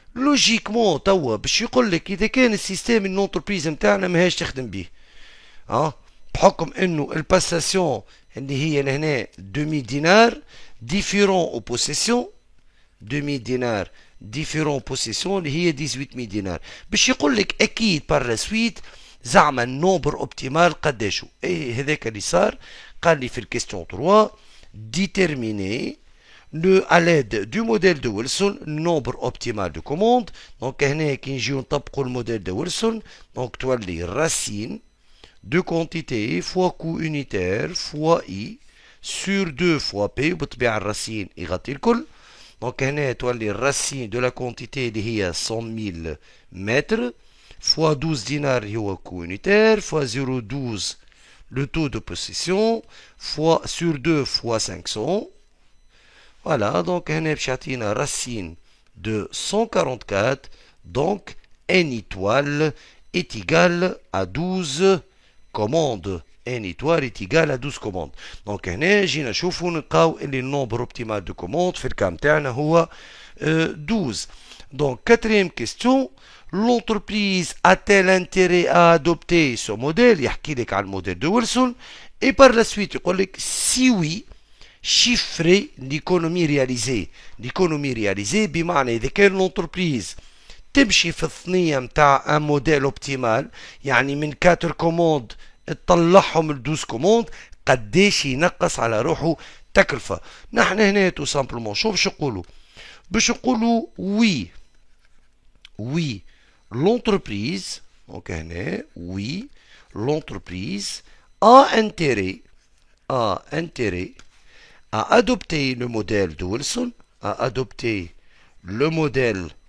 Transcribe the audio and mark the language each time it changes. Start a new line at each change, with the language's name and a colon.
Arabic: لوجيكمون توا باش يقول لك اذا كان السيستيم النونتربريز نتاعنا ماهاش تخدم بيه بحكم انه الباساسيون اللي هي لهنا 2000 دينار ديفيرون او بوسيسيون 2000 دينار ديفيرون بوسيسيون اللي هي 18,000 دينار، باش يقول لك اكيد بار لا سويت زعما النومبر اوبتيمال قداشو. اي هذاك اللي صار. قال لي في الكيستيون 3 ديتيرميني لو
French: à l'aide du modèle de Wilson nombre optimal de commandes.
Arabic: دونك هنا كي نجيو نطبقوا الموديل de Wilson دونك تولي
French: racine de quantité fois coût unitaire fois i sur 2 fois p
Arabic: وبطبيعة الراسين يغطي الكل. دونك هنا تولي الراسين دو لا كونتيتي اللي هي 100,000 متر fois 12 دينار هو coût unitaire fois 0,12
French: le taux de possession
Arabic: fois sur 2 fois 500.
French: Voilà, donc
Arabic: هنا باش يعطينا
French: racine de 144 donc N étoile est égal à 12 commandes. N étoile est égal à 12 commandes.
Arabic: Donc هنا جينا نشوفوا نلقاو اللي النومبر اوبتيمال دو كوموند في الكام تاعنا هو 12.
French: Donc quatrième question, l'entreprise a-t-elle intérêt à adopter ce modèle?
Arabic: يحكي لك على الموديل de Wilson.
French: Et par la suite
Arabic: يقول لك
French: si oui, chiffrer l'économie réalisée.
Arabic: L'économie réalisée بمعنى إذا كان l'entreprise تمشي في الثنية متاع ان موديل اوبتيمال، يعني من 4 كوموند تطلعهم ل 12 كوموند، قداش ينقص على روحه تكلفة. نحن هنا تو سامبلومون شو باش نقولوا؟ باش نقولوا وي l'entreprise، دونك هنا وي
French: l'entreprise a intérêt à adopter le modèle
Arabic: de Wilson, à adopter le modèle